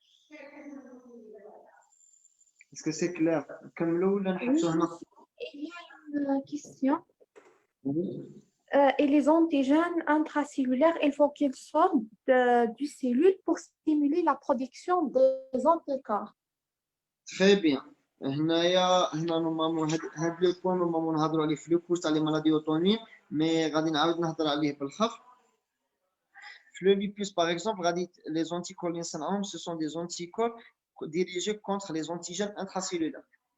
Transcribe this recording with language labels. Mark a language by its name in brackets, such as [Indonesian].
[French] Est-ce que c'est clair? Comme l'eau, il y a une question. Et les antigènes intracellulaires, il faut qu'ils sortent du cellule pour stimuler la production des anticorps. Très bien. [Arabic] هنايا نورمالمون هاد [French] لو بوين [Arabic] نورمالمون نهضروا عليه في [French] لو كورس [Arabic] تاع [French] لي مالادي اوتونيم, [Arabic] مي غادي نعاود نهضر عليه بالخف. [French] في لو lupus par exemple, les anticorps [Arabic] اللي نصنعوهم [French] ce sont des anticorps dirigés contre les antigènes intracellulaires.